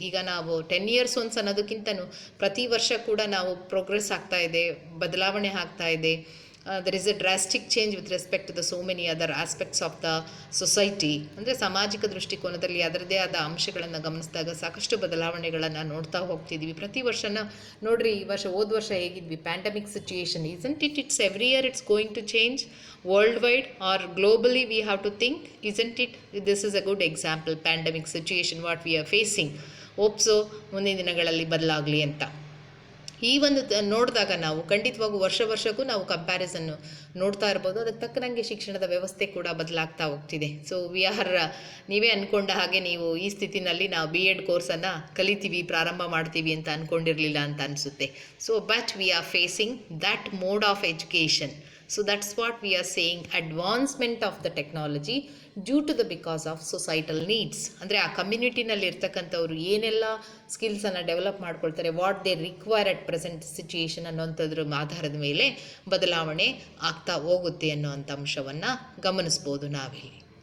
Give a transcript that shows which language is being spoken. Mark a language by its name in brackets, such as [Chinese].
[Kannada] ಈಗ ನಾವು 10 years once ಅನ್ನೋದಕ್ಕಿಂತನೂ ಪ್ರತಿ ವರ್ಷ ಕೂಡ ನಾವು ಪ್ರೋಗ್ರೆಸ್ ಆಗ್ತಾ ಇದೆ, ಬದಲಾವಣೆ ಆಗ್ತಾ ಇದೆ. [English] There is a drastic change with respect to the so many other aspects of the society. [Kannada] ಅಂದರೆ ಸಾಮಾಜಿಕ ದೃಷ್ಟಿಕೋನದಲ್ಲಿ ಅದರದೇ ಆದ ಅಂಶಗಳನ್ನು ಗಮನಿಸಿದಾಗ ಸಾಕಷ್ಟು ಬದಲಾವಣೆಗಳನ್ನು ನೋಡ್ತಾ ಹೋಗ್ತಿದ್ದೀವಿ. ಪ್ರತಿ ವರ್ಷನ ನೋಡ್ರಿ, ಈ ವರ್ಷ ಹೋದ ವರ್ಷ ಹೇಗಿದ್ವಿ? Pandemic situation, [English] isn't it? It's every year it's going to change. Worldwide or globally we have to think, isn't it? This is a good example, pandemic situation what we are facing. Hope so [Kannada] ಮುಂದಿನ ದಿನಗಳಲ್ಲಿ ಬದಲಾಗಲಿ ಅಂತ. ಈ ಒಂದು ನೋಡಿದಾಗ ನಾವು ಖಂಡಿತವಾಗೂ ವರ್ಷಕ್ಕೂ ನಾವು ಕಂಪ್ಯಾರಿಸನ್ನು ನೋಡ್ತಾ ಇರ್ಬೋದು. ಅದಕ್ಕೆ ತಕ್ಕನಂಗೆ ಶಿಕ್ಷಣದ ವ್ಯವಸ್ಥೆ ಕೂಡ ಬದಲಾಗ್ತಾ ಹೋಗ್ತಿದೆ. ಸೊ ನೀವೇ ಅಂದ್ಕೊಂಡ ಹಾಗೆ ನೀವು ಈ ಸ್ಥಿತಿನಲ್ಲಿ ನಾವು B.Ed ಕೋರ್ಸನ್ನು ಕಲಿತೀವಿ, ಪ್ರಾರಂಭ ಮಾಡ್ತೀವಿ ಅಂತ ಅಂದ್ಕೊಂಡಿರಲಿಲ್ಲ ಅಂತ ಅನಿಸುತ್ತೆ. [English] So but we are facing that mode of education. So that's what we are saying, advancement of the technology due to the because of societal needs. [Kannada] ಅಂದರೆ ಆ ಕಮ್ಯುನಿಟಿನಲ್ಲಿ ಇರ್ತಕ್ಕಂಥವ್ರು ಏನೆಲ್ಲ ಸ್ಕಿಲ್ಸನ್ನು ಡೆವಲಪ್ ಮಾಡ್ಕೊಳ್ತಾರೆ, [English] what they require at present situation [Kannada] ಅನ್ನೋಂಥದ್ರ ಆಧಾರದ ಮೇಲೆ ಬದಲಾವಣೆ ಆಗ್ತಾ ಹೋಗುತ್ತೆ ಅನ್ನೋವಂಥ ಅಂಶವನ್ನು ಗಮನಿಸ್ಬೋದು ನಾವಿಲ್ಲಿ.